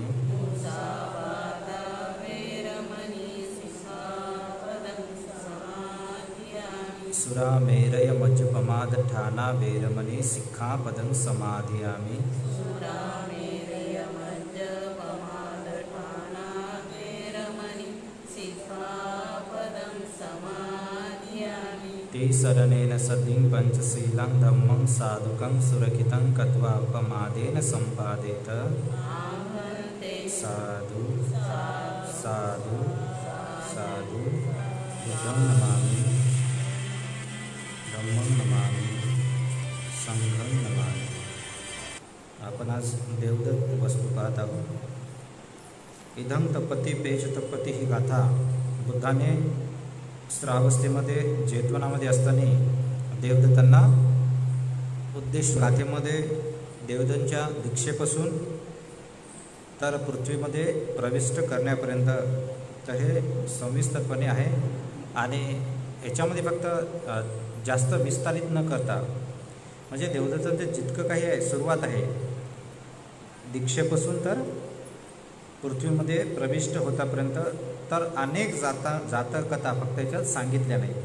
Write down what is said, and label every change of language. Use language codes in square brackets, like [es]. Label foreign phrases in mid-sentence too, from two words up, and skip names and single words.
[pi] मुसावादा वेरमणि सिक्खापदं समाधियामि। सुरामेरयमज्जपमादठाना वेरमणि सिक्खापदं समाधियामि। सुरामेरयमज्जपमादठाना वेरमणि सिक्खापदं समाधियामि। तिसरणेन सतिं पञ्चशीलं धम्मं साधुकं सुरक्षितं कृत्वा अपमादेन सम्पादेत। आं भन्ते। साधु साधु साधु। बुद्धं नमामि। धम्मं नमामि। संघं नमामि। [mr] आपण आज देवदत्त वस्तू पाहत आहोत। [pi] इदं तपती पेच तपती [mr] ही गाथा बुद्धाने श्रावस्थेमध्ये जेतवनामध्ये असताना देवदत्तांना उद्देश गाथेमध्ये देवदत्तांच्या दीक्षेपासून तर पृथ्वीमध्ये प्रविष्ट करण्यापर्यंत तर हे सविस्तरपणे आहे आणि याच्यामध्ये फक्त जास्त विस्तारित न करता म्हणजे देवदत्तांचं जितकं काही आहे सुरुवात आहे दीक्षेपासून तर पृथ्वीमध्ये प्रविष्ट होतापर्यंत तर अनेक जातकथा फक्त याच्यात सांगितल्या नाही.